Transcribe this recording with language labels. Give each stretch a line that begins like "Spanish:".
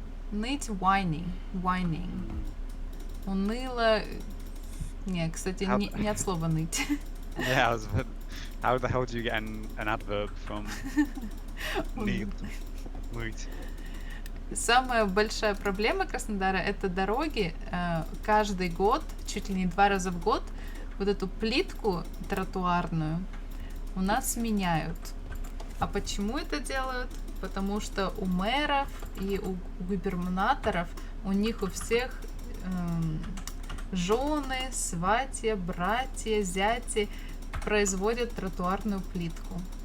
Russian: Ныть whining. Уныло. Не, кстати, не от слова ныть.
English: Yeah, how the hell do you get an adverb from need?
Russian: Ныть. Самая большая проблема Краснодара — это дороги. Каждый год, чуть ли не 2 раза в год, вот эту плитку тротуарную у нас меняют. А почему это делают? Потому что у мэров и у губернаторов, у них у всех жены, сватья, братья, зяти производят тротуарную плитку.